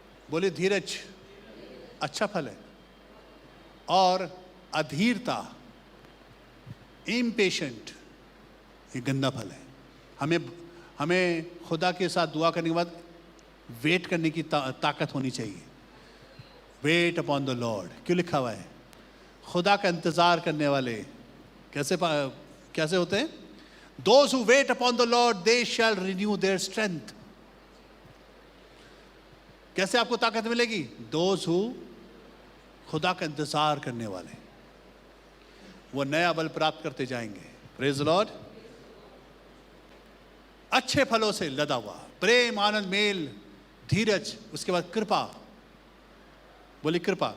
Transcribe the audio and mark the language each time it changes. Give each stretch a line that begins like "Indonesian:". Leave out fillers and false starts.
Hindi: बोले धीरज अच्छा फल है। और अधीरता, इम्पेशेंट, ये गंदा फल है। हमें खुदा के साथ दुआ करने के बाद वेट करने की ताकत होनी चाहिए।
English: Wait upon the Lord.
Hindi: क्यों लिखा हुआ है? खुदा का इंतजार करने वाले कैसे होते हैं?
English: Those who wait upon the Lord, they shall renew their strength.
Hindi: कैसे आपको ताकत मिलेगी?
English: Those who
Hindi: खुदा का इंतजार करने वाले, वो नया बल प्राप्त करते जाएंगे.
English: Praise the Lord.
Hindi: अच्छे फलों से लदा हुआ, प्रेम, आनंद, मेल, धीरज, उसके बाद कृपा. बोली कृपा.